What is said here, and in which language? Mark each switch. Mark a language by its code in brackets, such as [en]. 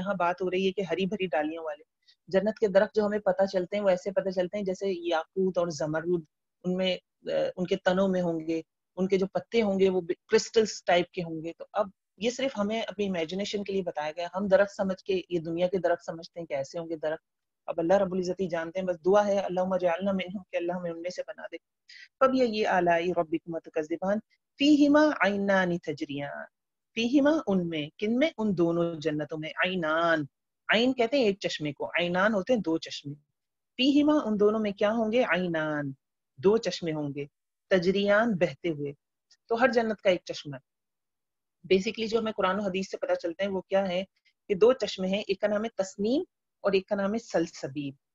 [ur] یہاں بات ہو رہی ہے کہ ہری بھری ڈالیوں والے جنت کے درخت جو ہمیں پتہ چلتے ہیں وہ ایسے پتہ چلتے ہیں جیسے یاقوت اور زمرد ان میں ان کے تنوں میں ہوں گے، ان کے جو پتے ہوں گے وہ کرسٹلز ٹائپ کے ہوں گے. تو اب یہ صرف ہمیں اپنی امیجنیشن کے لیے بتایا گیا. ہم درخت سمجھ کے یہ دنیا کے درخت سمجھتے ہیں کہ ایسے ہوں گے درخت. اب اللہ رب العزت ہی جانتے ہیں. بس دعا ہے [ar] اللہم اجعلنا منہم [ur] کہ اللہ ہمیں ان میں سے بنا دے. [ar] فبأي آلاء ربكما تكذبان فيهما عينان تجریان. [ur] فیہما ان میں، کن میں؟ ان دونوں جنتوں میں. عینان، عین کہتے ہیں ایک چشمے کو، عینان ہوتے ہیں دو چشمے. فیہما ان دونوں میں کیا ہوں گے؟ عینان، دو چشمے ہوں گے. تجریان بہتے ہوئے. تو ہر جنت کا ایک چشمہ ہے. بیسیکلی جو ہمیں قرآن و حدیث سے پتہ چلتے ہیں وہ کیا ہے کہ دو چشمے ہیں، ایک کا نام ہے تسنیم اور ایک کا نام ہے سلسبیل.